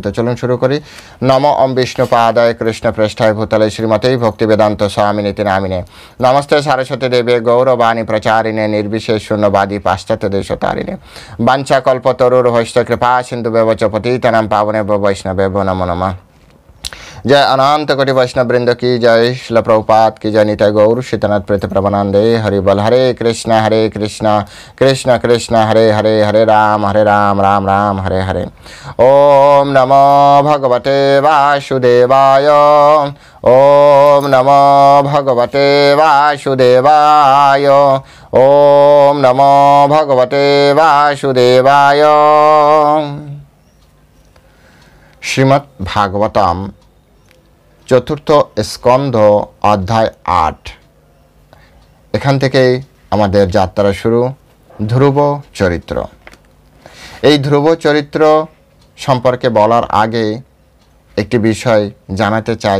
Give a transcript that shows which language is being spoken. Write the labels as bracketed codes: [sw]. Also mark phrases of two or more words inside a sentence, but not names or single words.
[bn] তো চলুন শুরু করি। [sa] নম ওম বিষ্ণু পাদায় কৃষ্ণ পৃষ্ঠায় ভূতলে শ্রীমতেই ভক্তি বেদান্ত স্বামিনীতি নামিনে নমস্তে সারস্বতী দেবে গৌরবাণী প্রচারিণে নির্বিশেষ শূন্যবাদী পাশ্চাত্য দেশতারিণে বাঞ্ছা কল্পতরুর হস্ত কৃপা সিন্ধু ব্যবচ পতিতানাং পাবনে বৈষ্ণবে নমো নমঃ। [hi] जय अनंत कोटि वैष्णव वृंद की जय। श्रील प्रभुपाद की जय। [sa] निताय गौर शीतनाथ प्रीत प्रभुनंदे हरि बल। हरे कृष्ण कृष्ण कृष्ण हरे हरे, हरे राम राम राम हरे हरे। ओम नमो भगवते वासुदेवाय। ओम नमो भगवते वासुदेवाय। ओम नमो भगवते वासुदेवाय। [bn] श्रीमद् भागवतम চতুর্থ স্কন্ধ অধ্যায় ৮। এখান থেকেই আমাদের যাত্রা শুরু। ধ্রুব চরিত্র। এই ধ্রুব চরিত্র সম্পর্কে বলার আগে একটি বিষয় জানাতে চাই।